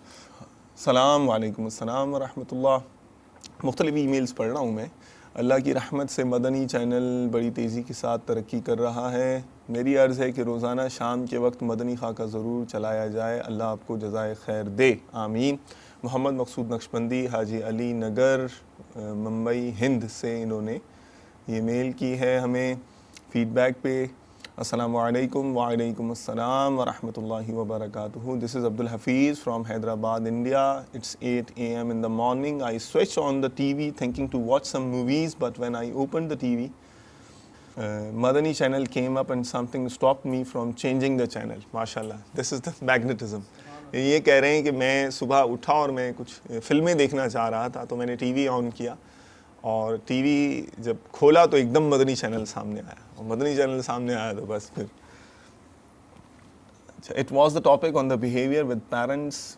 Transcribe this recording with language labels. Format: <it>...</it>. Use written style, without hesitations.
<ur>السلام علیکم، السلام ورحمۃ اللہ۔ مختلف ای میلز پڑھ رہا ہوں میں۔ اللہ کی رحمت سے مدنی چینل بڑی تیزی کے ساتھ ترقی کر رہا ہے۔ میری عرض ہے کہ روزانہ شام کے وقت مدنی خاکہ ضرور چلایا جائے، اللہ آپ کو جزائے خیر دے، آمین۔ محمد مقصود نقشبندی حاجی علی نگر ممبئی ہند سے انہوں نے یہ میل کی ہے ہمیں فیڈ بیک پہ۔</ur> <en>Assalamu alaikum wa alaikum assalam wa rahmatullahi wa barakatuhu. This is Abdul Hafiz from Hyderabad, India. It's 8 a.m. in the morning. I switched on the TV thinking to watch some movies, but when I opened the TV, Madani channel came up and something stopped me from changing the channel. MashaAllah. This is the magnetism.</en> <ur>یہ کہہ رہے ہیں کہ میں صبح اٹھا اور میں کچھ فلمیں دیکھنا چاہ رہا تھا تو میں نے ٹی وی آن کیا اور ٹی وی جب کھولا تو ایک دم مدنی چینل سامنے آیا اور مدنی چینل سامنے آیا تو بس پھر</ur> <en>It was the topic on the behaviour with parents.</en>